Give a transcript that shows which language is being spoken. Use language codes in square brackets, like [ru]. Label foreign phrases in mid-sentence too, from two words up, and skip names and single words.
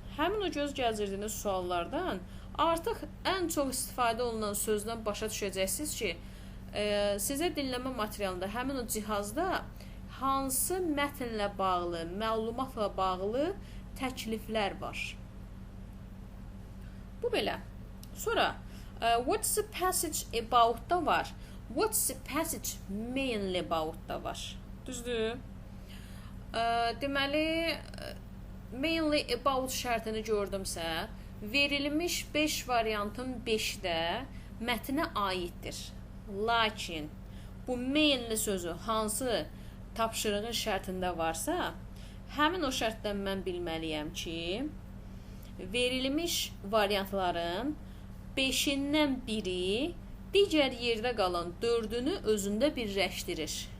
[az] Həmin o göz gəzdirdiyiniz suallardan artıq ən çox istifadə olunan sözdən başa düşəcəksiniz ki, sizə dinləmə materialında həmin o cihazda hansı mətnlə bağlı, məlumatla bağlı təkliflər var. Bu belə. Sonra, [en] what's the passage about [az] da var. [en] What's the passage mainly about [az] da var. Düzdür? Deməli, [en] mainly about [az] şərtini gördümsə, verilmiş 5 variantın 5 də mətnə aiddir. Lakin, bu mainly sözü hansı tapşırığın şərtində varsa, həmin o şərtdən mən bilməliyəm ki, verilmiş variantların 5-dən biri digər yerdə qalan 4-ünü özündə birləşdirir.